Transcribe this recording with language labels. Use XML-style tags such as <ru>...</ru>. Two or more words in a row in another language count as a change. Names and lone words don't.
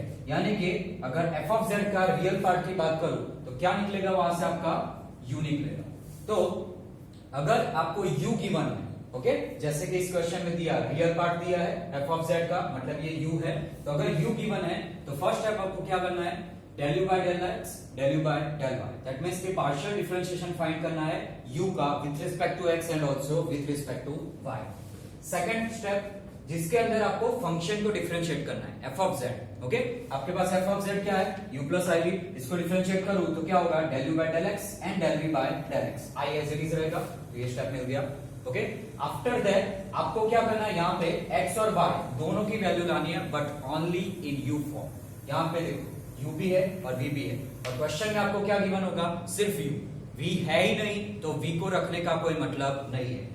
<hi>यानी कि अगर</hi> <en>f of z</en> <hi>का</hi> <en>real part</en> <hi>की बात करूं तो क्या निकलेगा, वहां से आपका u निकलेगा. तो अगर आपको u गिवन है, ओके, जैसे कि इस क्वेश्चन में दिया</hi> <en>real part</en> <hi>दिया है</hi> <en>f of z</en> <hi>का, मतलब ये u है. तो अगर u गिवन है तो</hi> <en>first step</en> <hi>आपको क्या करना है,</hi> <en>del u by del x, del u by del y. that means कि partial differentiation find</en> <hi>करना है</hi> <en>u का with respect to x and also with respect to y. second step</en> <hi>जिसके अंदर आपको फंक्शन को डिफरेंशिएट करना है</hi> <en>f of z.</en> <hi>ओके, आपके पास</hi> <en>f of z</en> <hi>क्या है,</hi> <en>u plus i v.</en> <hi>इसको डिफरेंशिएट करूं तो क्या होगा,</hi> <en>del u by del x एंड del v by del x. i as it is</en> <hi>रहेगा. तो ये स्टेप मिल गया. ओके,</hi> <en>after that</en> <hi>आपको क्या करना है, यहाँ पे x और y दोनों की वैल्यू लानी है</hi> <en>but only in u form.</en> <hi>यहाँ पे देखो u भी है और v भी है और क्वेश्चन में आपको क्या गिवन होगा, सिर्फ u. v है ही नहीं तो v को रखने का कोई मतलब नहीं है.</hi>